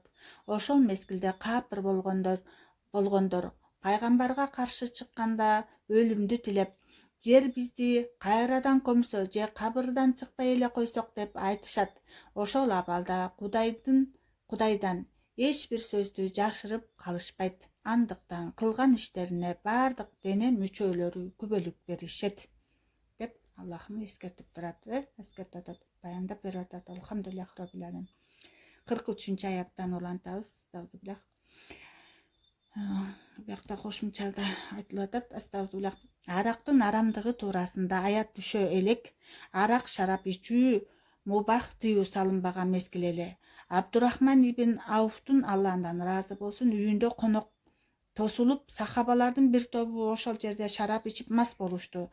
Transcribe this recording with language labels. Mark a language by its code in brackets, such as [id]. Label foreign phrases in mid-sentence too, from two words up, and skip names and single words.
[ky] Ошол мезгилде капыр болгондор пайгамбарга каршы чыкканда өлүмдү тилеп, жер бизди кайрадан көмсө же кабырдан чыкпай эле койсок деп айтышат. Ошол абалда Кудайдан эч бир сөздү жашырып калышпайт. Андыктан кылган иштерине баардык дене мүчөлөрү күбөлүк беришет деп Аллахым эскертип турат, эскертип атат, баяндап берип атат. [ar] الحمد لله رب العالمين. [ky] 43 аяттан улантабыз. Астагфируллах. Бuyakta кошумчада айтылып атат. Астагфируллах. Арактын арамдыгы туурасында аят түшө элек, арак шарап ичүү мубах тыюу салынбаган мезгил эле. Абдурахман ибн Ауфтун Аллахдан ыраазы болсун үйүндө конок тосулуп, сахабалардын бир тобу ошол жерде шарап ичип мас болушту.